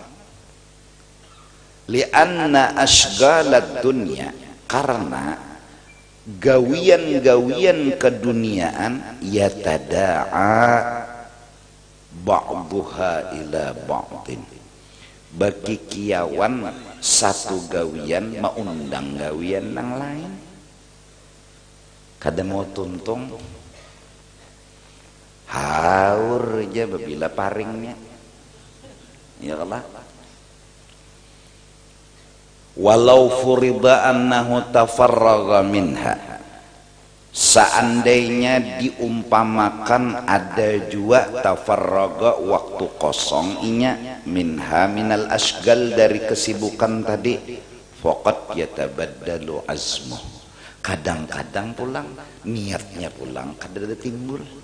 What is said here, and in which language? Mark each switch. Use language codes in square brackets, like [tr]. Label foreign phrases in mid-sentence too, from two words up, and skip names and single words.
[ar] لأن أشغال الدنيا, [bjn] karena gawian-gawian keduniaan [ar] يتداعى بعضها إلى بعض, [bjn] bagi kiawan satu gawian maundang gawian yang lain. Kada mau tuntung haur aja babila paringnya ya Allah. [ar] ولو فرض أنه تفرغ منها, [bjn] seandainya diumpamakan ada juga tafarraga waktu kosong inya, [ar] منها من الأشغال, [bjn] dari kesibukan tadi, [ar] فقد يتبدل عزمه, [bjn] kadang-kadang pulang niatnya pulang kada ada timbul.